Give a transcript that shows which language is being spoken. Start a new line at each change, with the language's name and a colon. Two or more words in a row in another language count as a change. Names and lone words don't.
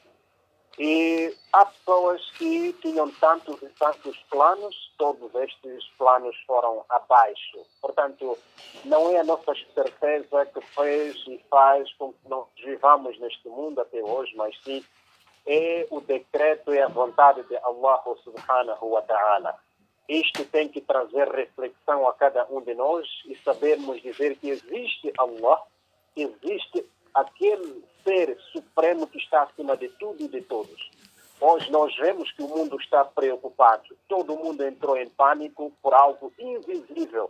Portuguese: E há pessoas que tinham tantos e tantos planos, todos estes planos foram abaixo. Portanto, não é a nossa certeza que fez e faz com que nós vivamos neste mundo até hoje, mas sim é o decreto e a vontade de Allah
Arabic: سبحانه وتعالى.
Portuguese: Isto tem que trazer reflexão a cada um de nós e sabermos dizer que existe Allah, existe aquele ser supremo que está acima de tudo e de todos. Hoje nós vemos que o mundo está preocupado. Todo mundo entrou em pânico por algo invisível.